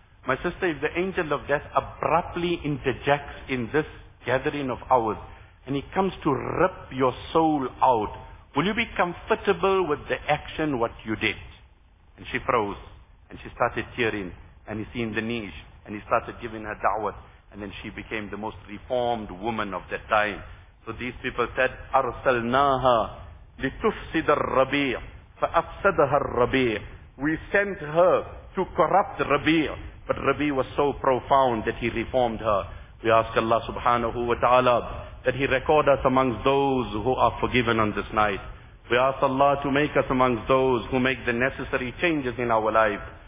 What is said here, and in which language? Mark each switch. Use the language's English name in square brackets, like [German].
[English] My sister, if the angel of death abruptly interjects in this gathering of ours, and he comes to rip your soul out, will you be comfortable with the action what you did? And she froze, and she started tearing, and he seen the niche, and he started giving her da'wah, and then she became the most reformed woman of that time. So these people said, [Arabic] أَرْسَلْنَاهَا لِتُفْسِدَ الرَّبِيعَ فَأَفْسَدَهَا الرَّبِيعَ. [English] We sent her to corrupt Rabi'. But Rabi' was so profound that he reformed her. We ask Allah subhanahu wa ta'ala that he record us amongst those who are forgiven on this night. We ask Allah to make us amongst those who make the necessary changes in our life.